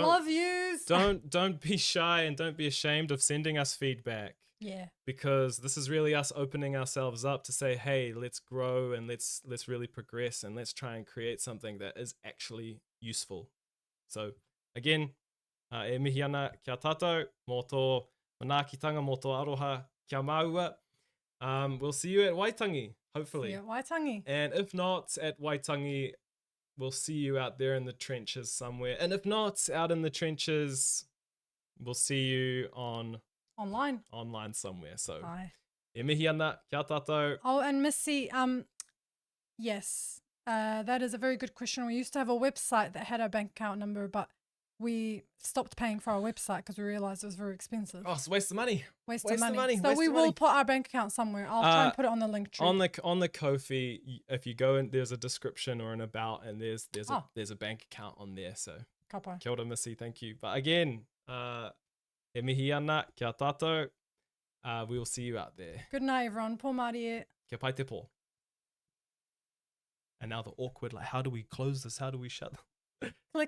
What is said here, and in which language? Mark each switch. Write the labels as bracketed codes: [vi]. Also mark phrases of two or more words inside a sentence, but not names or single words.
[en] Love yous. Don't be shy and don't be ashamed of sending us feedback. Yeah. Because this is really us opening ourselves up to say, hey, let's grow and let's really progress and let's try and create something that is actually useful. So again, [mi] e mihi ana kia tātou, mō tō manaakitanga, mō tō aroha, kia maua. [en] We'll see you at Waitangi, hopefully. See you at Waitangi. And if not at Waitangi, we'll see you out there in the trenches somewhere. And if not out in the trenches, we'll see you online somewhere. So Aye. [mi] e mihi ana, kia tātou. [en] Oh, and Missy, yes, that is a very good question. We used to have a website that had our bank account number, but we stopped paying for our website because we realized it was very expensive. Oh, it's a waste of money. Waste of money. So we will put our bank account somewhere. I'll try and put it on the link tree. On the Ko-fi, if you go in, there's a description or an about, and there's a bank account on there. So [mi] Kapai. Kia ora, [en] Missy, thank you. But again, [mi] e mihi ana, kia tātou. [en] We will see you out there. Good night, everyone. [mi] Pō Mārie. Kia pai te pō. [en] And now the awkward, like, how do we close this? How do we shut? Click.